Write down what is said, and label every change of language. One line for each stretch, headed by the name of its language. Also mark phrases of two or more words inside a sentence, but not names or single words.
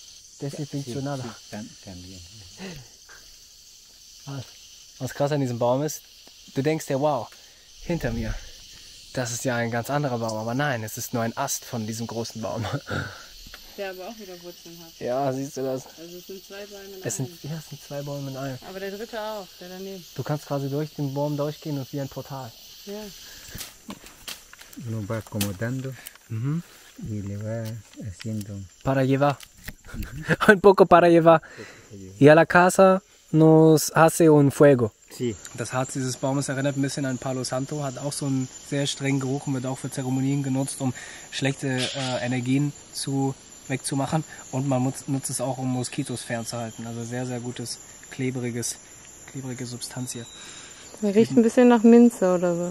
German: Was krass an diesem Baum ist, du denkst ja, wow, hinter mir, das ist ja ein ganz anderer Baum, aber nein, es ist nur ein Ast von diesem großen Baum. Der aber auch wieder Wurzeln hat. Ja, siehst du das? Also es sind 2 Bäume in einem. Es sind 2 Bäume in einem. Aber der dritte auch, der daneben. Du kannst quasi durch den Baum durchgehen und wie ein Portal. Ja.
Spanish: Uno va acomodando y le va haciendo. Para llevar. Un poco para llevar. Y a la casa nos hace un fuego. Sí.
German: Das Harz dieses Baumes erinnert ein bisschen an Palo Santo, hat auch so einen sehr strengen Geruch und wird auch für Zeremonien genutzt, um schlechte Energien wegzumachen. Und man nutzt es auch, um Moskitos fernzuhalten. Also sehr, sehr gutes, klebrige Substanz hier. Der riecht ein bisschen nach Minze oder so.